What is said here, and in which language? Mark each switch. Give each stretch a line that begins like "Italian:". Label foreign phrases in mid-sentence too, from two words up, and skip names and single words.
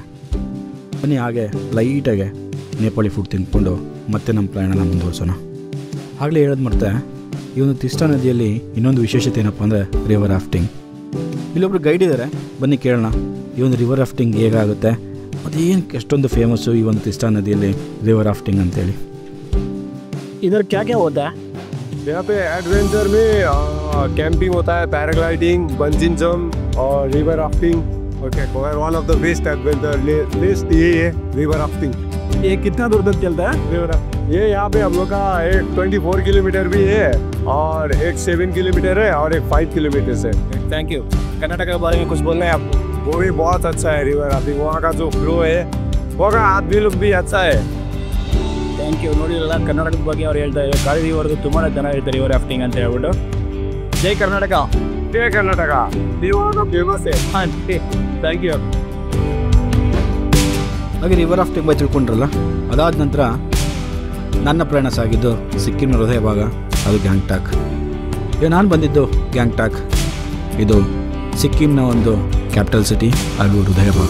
Kannada: ಬನ್ನಿ ಹಾಗೆ ಲೈಟಾಗೆ ನೇಪಾಳಿ ಫುಡ್ ತಿಂದ್ಕೊಂಡು ಮತ್ತೆ ನಮ್ಮ ಪ್ರಯಾಣನ ಮುಂದುವರ್ಸೋಣ. ಆಗಲೇ ಹೇಳೋದು ಮತ್ತೆ, ಈ ಒಂದು ತಿಸ್ಟಾ ನದಿಯಲ್ಲಿ ಇನ್ನೊಂದು ವಿಶೇಷತೆ ಏನಪ್ಪ ಅಂದರೆ
English: river rafting.
Kannada: ಇಲ್ಲೊಬ್ರು ಗೈಡ್ ಇದ್ದಾರೆ, ಬನ್ನಿ ಕೇಳೋಣ ಈ ಒಂದು
English: river rafting
Kannada: ಹೇಗಾಗುತ್ತೆ, ಅದೇನು ಎಷ್ಟೊಂದು ಫೇಮಸ್ಸು ಈ ಒಂದು ತಿಸ್ಟಾ ನದಿಯಲ್ಲಿ
English: river rafting
Kannada: ಅಂತೇಳಿ.
Hindi: इधर क्या क्या होता है? यहाँ पे एडवेंचर में कैंपिंग होता है, पैराग्लाइडिंग,
English: bungee jump
Hindi: और
English: river rafting. okay, one of the best adventure list
Hindi: ये है
English: river rafting.
Hindi: ये कितना दूर तक चलता है रिवर ये यहाँ पे हम लोग का एक 24 किलोमीटर भी है और एक 7 किलोमीटर है और एक 5 किलोमीटर है.
English: thank you.
Hindi: कर्नाटक के बारे में कुछ बोलना है आपको? वो भी बहुत अच्छा है
English: river rafting.
Hindi: वहाँ का जो फ्लो है, वहाँ का आदमी लोग भी अच्छा है.
English: thank you.
Kannada: ನೋಡಿರಲ್ಲ, ಕರ್ನಾಟಕದ ಬಗ್ಗೆ ಅವ್ರು ಹೇಳ್ತಾ ಇದ್ದಾರೆ. ಕಾಳಿವರೆಗೂ ತುಂಬಾ ಚೆನ್ನಾಗಿರುತ್ತೆ
English: river rafting
Kannada: ಅಂತ ಹೇಳ್ಬಿಟ್ಟು. ಜೈ ಕರ್ನಾಟಕ.
Hindi: जय कर्नाटक. फेमस है.
English: haan, thank you.
Kannada: ಹಾಗೆ
English: river rafting
Kannada: ಬಗ್ಗೆ ತಿಳ್ಕೊಂಡ್ರಲ್ಲ, ಅದಾದ ನಂತರ ನನ್ನ ಪ್ರಯಾಣ ಸಾಗಿದ್ದು ಸಿಕ್ಕಿಂನ ಹೃದಯ ಭಾಗ, ಅದು ಗ್ಯಾಂಗ್ಟಾಕ್. ಈಗ ನಾನು ಬಂದಿದ್ದು ಗ್ಯಾಂಗ್ಟಾಕ್. ಇದು ಸಿಕ್ಕಿಂನ ಒಂದು
English: capital city
Kannada: ಹಾಗೂ ಹೃದಯ ಭಾಗ.